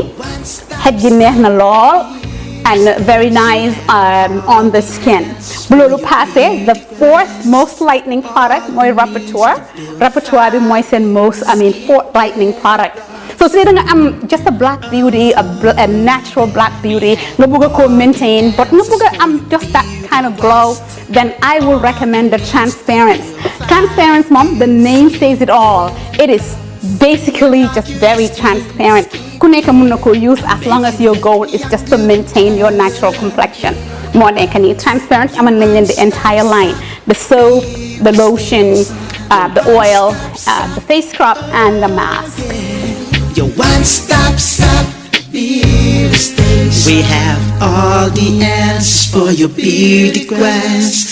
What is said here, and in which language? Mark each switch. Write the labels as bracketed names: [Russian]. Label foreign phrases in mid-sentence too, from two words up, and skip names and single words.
[Wolof] xet gi neex na lool [English] and very nice on the skin [Wolof] bu loolu passé [English] the fourth most lightening product [Wolof] mooy Rapporteur bi mooy seen [English] fourth lightening product so [Wolof] su dee da nga am [English] just a black beauty a natural black beauty [Wolof] nga bëgg a ko [English] maintain but [Wolof] nga bëgg a am [English] just that kind of glow then I will recommend the transparent mom the name says it all it is basically just very transparent [Wolof] ku nekk mën na ko [English] use as long as your goal is just to maintain your natural complexion [Wolof] moo nekk nii [English] transparent [Wolof] amal nañ leen [English] the entire line the soap the lotion the oil the face scrub and the mask your one-stop shop beauty station. We have all the answers for your beauty quest.